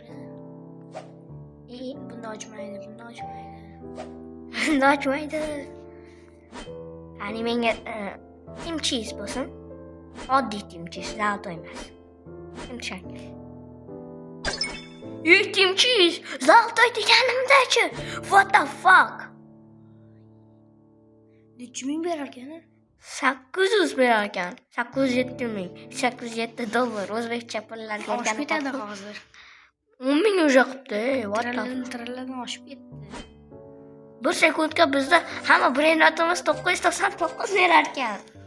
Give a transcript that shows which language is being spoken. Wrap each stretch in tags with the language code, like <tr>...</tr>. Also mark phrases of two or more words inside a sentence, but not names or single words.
<uz>Bunda ochmaydi. Bunda ochmaydi. Qani menga Team Cheese bo'lsin. Oddiy Team Cheese, zalatoy emas. Kim tushadi? Team Cheese, zalatoy deganimda-chi.</uz> <en>What the fuck?</en> <uz>Necha ming berar ekan? 800 berar ekan. 807 ming. $807 o'zbekcha pullarga oshib ketadi hozir. 10 ming o'sha qilibdi. Trilladan oshib ketdi. 1 sekundga bizda hamma brendimiz 999 berar ekan.</uz>